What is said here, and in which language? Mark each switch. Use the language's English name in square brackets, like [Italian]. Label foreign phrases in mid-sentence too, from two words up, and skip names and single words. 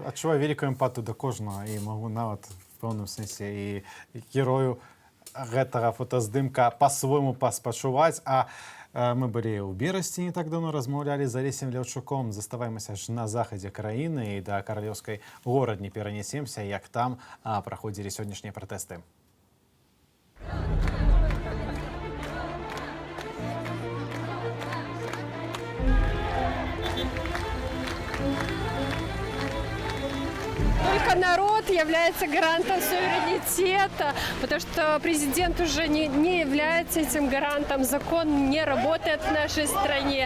[Belarusian] Я адчуваю вялікую эмпатыю да кожнага і магу нават в пэўным сэнсе і герою гэтага фотаздымка па-свойму паспачуваць. Мы былі ў Берасці, не так давно размаўлялі з Алесем Ляўчуком. Заставаемся ж на захадзе краіны і да каралеўскай горадні перанесемся, як там праходзілі сённяшнія пратэсты. [Russian] Только народ является гарантом суверенитета, потому что президент уже не является этим гарантом, закон не работает в нашей стране.